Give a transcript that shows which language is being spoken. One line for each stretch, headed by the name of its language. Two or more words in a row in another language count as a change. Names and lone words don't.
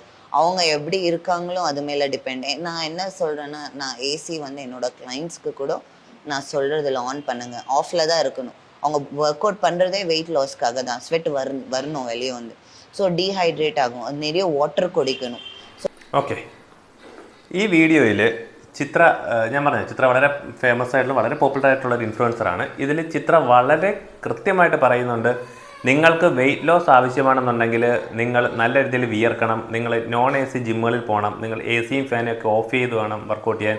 Tamil: அவங்க எப்படி இருக்காங்களோ அது மேலே டிபெண்ட். நான் என்ன சொல்கிறேன்னா, நான் ஏசி என்னோட கிளைண்ட்ஸ்க்கு கூட நான் சொல்கிறதில்ல,
English: ஆன் பண்ணுங்கள்,
Tamil: ஆஃபில் தான் இருக்கணும். அவங்க
English: work out
Tamil: பண்ணுறதே
English: weight lossக்காக
Tamil: தான். ஸ்வெட் வரணும் வெளியே
English: so dehydrate
Tamil: ஆகும். அது நிறைய வாட்டர் குடிக்கணும்.
Malayalam: ഓക്കെ, ഈ വീഡിയോയിൽ ചിത്ര, ഞാൻ പറഞ്ഞു, ചിത്ര വളരെ ഫേമസ് ആയിട്ടുള്ള, വളരെ പോപ്പുലർ ആയിട്ടുള്ള ഒരു ഇൻഫ്ലുവൻസറാണ്. ഇതിൽ ചിത്ര വളരെ കൃത്യമായിട്ട് പറയുന്നുണ്ട്, നിങ്ങൾക്ക്
English: weight loss
Malayalam: ആവശ്യമാണെന്നുണ്ടെങ്കിൽ നിങ്ങൾ നല്ല രീതിയിൽ വിയർക്കണം, നിങ്ങൾ
English: non AC
Malayalam: ജിമ്മുകളിൽ പോകണം, നിങ്ങൾ എ സിയും ഫാനും ഒക്കെ ഓഫ് ചെയ്ത് വേണം വർക്കൗട്ട് ചെയ്യാൻ.